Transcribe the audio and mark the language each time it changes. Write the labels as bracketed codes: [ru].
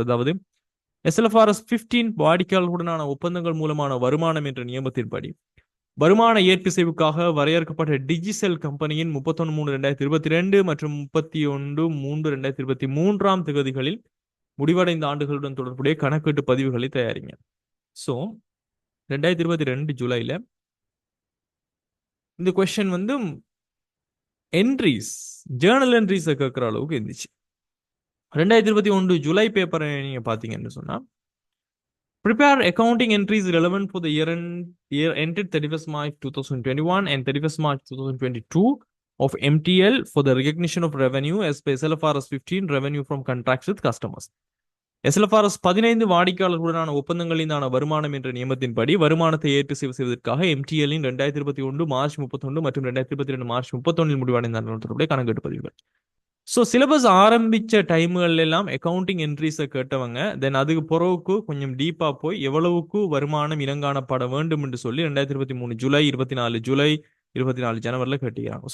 [ta] அதாவது SLFRS 15 வாடிக்கையாளர்களுடனான ஒப்பந்தங்கள் மூலமான வருமானம் என்ற நியமத்தின்படி வருமான ஏற்பிசைவுக்காக வரையறுக்கப்பட்ட டிஜிசெல் கம்பெனியின் 31/3/2022 மற்றும் 31/3/2023 திகதிகளில் முடிவடைந்த ஆண்டுகளுடன் தொடர்புடைய கணக்கீட்டு பதிவுகளை தயாரிங்க. ஸோ 2022 ஜூலைல இந்த கொஸ்டின் வந்து என்ட்ரிஸ், ஜேர்னல் என்ட்ரிஸை கேட்குற அளவுக்கு இருந்துச்சு. 2021 ஜூலை பேப்பரை நீங்க பார்த்தீங்கன்னு சொன்னா [en] Prepare accounting entries relevant for the year ended 31st March 2021 and 31st March 2022 of MTL for the recognition of revenue as per SLFRS 15 revenue from contracts with customers. [ta] SLFRS 15 வாடிக்கையாளர்களுடனான ஒப்பந்தங்களிலான வருமானம் என்ற நியமத்தின்படி வருமானத்தை ஏற்று செய்வதற்காக MTL-இன் 2021 மார்ச் 31 மற்றும் 2022 மார்ச் 31 முடிவடைந்த தொடர்புடைய கணக்கெட்டு பதிவுகள். So syllabus ஆரம்பித்த டைம்கள் எல்லாம் அக்கௌண்டிங் என்ட்ரிஸை கேட்டவங்க தென் அதுக்கு பிறகுக்கு கொஞ்சம் டீப்பாக போய் எவ்வளவுக்கு வருமானம் இனங்காணப்பட வேண்டும் என்று சொல்லி 2023 ஜூலை 24 ஜூலை 24 ஜனவரியில் கேட்டுக்கிறாங்க.